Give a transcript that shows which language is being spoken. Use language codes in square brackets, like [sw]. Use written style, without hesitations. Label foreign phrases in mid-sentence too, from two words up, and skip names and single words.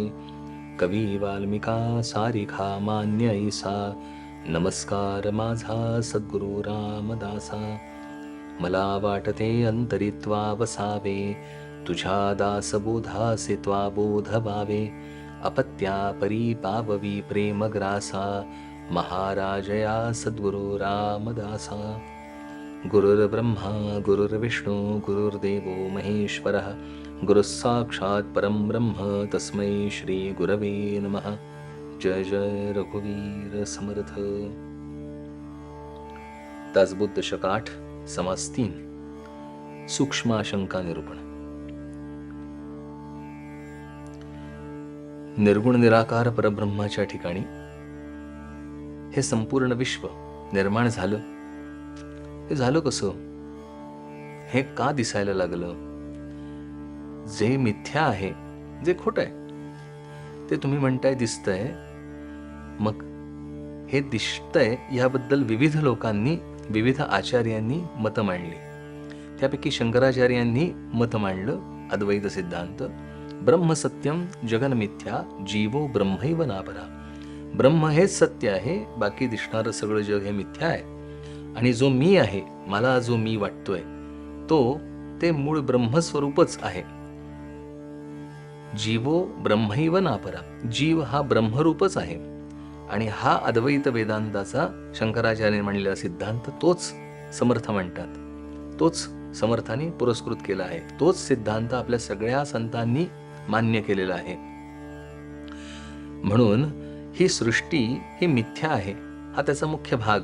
[mr] कवी वाल्मिका सारिखा मान्य ऐसा, नमस्कार माझा सद्गुरु रामदासा. मला वाटते अंतरित्वा वसावे, तुझ्या दासबोधासे त्वा बोध व्हावे. अपत्या परी पाववी प्रेम ग्रासा, महाराजया सद्गुरु रामदासा. [sa] गुरुर्ब्रह्मा गुरुर्विष्णू गुरुर्देवो महेश्वरः, गुरुः साक्षात् परं ब्रह्म तस्मै श्री गुरवे नमः. [mr] जय जय रघुवीर समर्थ. दासबोध दशक 8 समास 3 सूक्ष्माशंका निरूपण. निर्गुण निराकार परब्रह्माच्या ठिकाणी हे संपूर्ण विश्व निर्माण झालं. हे झालं कसं? हे का दिसायला लागलं? जे मिथ्या आहे, जे खोटं आहे, ते तुम्ही म्हणताय दिसतंय. मग हे दिसतंय याबद्दल विविध लोकांनी, विविध आचार्यांनी मतं मांडली. त्यापैकी शंकराचार्यांनी मत मांडलं अद्वैत सिद्धांत. [sa] ब्रह्म सत्यम जगन मिथ्या, जीवो ब्रह्मैव नापरा. [mr] ब्रह्म हेच सत्य आहे, बाकी दिसणारं सगळं जग हे मिथ्या आहे. आणि जो मी आहे, मला जो मी वाटतोय, ते मूळ ब्रह्मस्वरूपच आहे. [sa] जीवो ब्रह्मैव नापरा. [mr] जीव हा ब्रह्मरूपच आहे. आणि हा अद्वैत वेदांताचा शंकराचार्य म्हणलेला सिद्धांत तोच समर्थ म्हणतात. तोच समर्थाने पुरस्कृत केला आहे. तोच सिद्धांत आपल्या सगळ्या संतांनी मान्य केलेला आहे. म्हणून ही सृष्टी ही मिथ्या आहे, हा त्याचा मुख्य भाग.